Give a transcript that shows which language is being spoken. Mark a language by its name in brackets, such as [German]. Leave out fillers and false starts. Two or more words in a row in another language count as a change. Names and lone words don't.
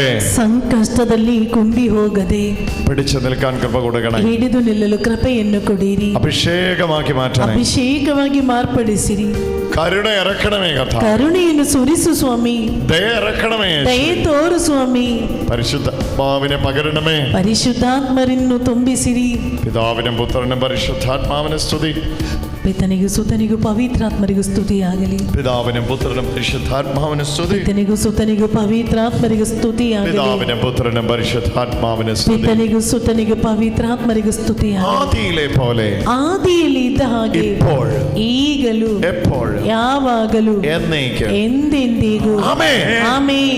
[Kannada] ಸಂಕಷ್ಟದಲ್ಲಿ ಕುಂದಿ ಹೋಗದೆ [Malayalam] പിടിച്ചു നിൽക്കാൻ കൃപ കൊടുക്കണേ. [Kannada] ಹಿಡಿದು ನಿಲ್ಲಲು ಕೃಪೆಯನ್ನು ಕೊಡಿರಿ. [Malayalam] അഭിഷേകമാക്കി മാറ്റണേ. [Kannada] ಅಭಿಷೇಕವಾಗಿ ಮಾರ್ಪಡಿಸಿರಿ. [Malayalam] കരുണ ഇറക്കണമേ കർത്താവേ. [Kannada] ಕರುಣೆಯನ್ನು ಸುರಿಸು ಸ್ವಾಮಿ. [Malayalam] ദയ ഇറക്കണമേ. [Kannada] ದಯೆ ತೋರು ಸ್ವಾಮಿ. [Malayalam] പരിശുദ്ധാത്മാവിനെ പകരണമേ. [Kannada] ಪರಿಶುದ್ಧಾತ್ಮರನ್ನು ತುಂಬಿಸಿರಿ. [Malayalam] പിതാവിനും പുത്രനും പരിശുദ്ധാത്മാവിനെ സ്തുതി. [Kannada] ಪಿತನಿಗೂ ಸುತನಿಗೂ ಪವಿತ್ರಾತ್ಮರಿಗೂ ಸ್ತುತಿಯಾಗಲಿ. [Malayalam] പിതാവിനും പുത്രനും പരിശുദ്ധാത്മാവിനെ സ്തുതി. [Kannada] ಪಿತನಿಗೂ ಸುತನಿಗೂ ಪವಿತ್ರಾತ್ಮರಿಗೂ ಸ್ತುತಿಯಾಗಲಿ. [Malayalam] പിതാവിനും പുത്രനും പരിശുദ്ധാത്മാവിനെ സ്തുതി. [Kannada] ಪಿತನಿಗೂ ಸುತನಿಗೂ ಪವಿತ್ರಾತ್ಮರಿಗೂ ಸ್ತುತಿಯಾಗಲಿ. [Malayalam] ആദിയിലെ പോലെ, [Kannada] ಆದಿಯಲ್ಲಿ ಇದ್ದ ಹಾಗೆ [Malayalam] ഇപ്പോഴും [Kannada] ಈಗಲೂ [Malayalam] എപ്പോഴും [Kannada] ಯಾವಾಗಲೂ [Malayalam] എന്നേക്കും [Kannada] ಎಂದೆಂದಿಗೂ. [Malayalam] ആമേൻ. [Kannada] ಆಮೆನ್.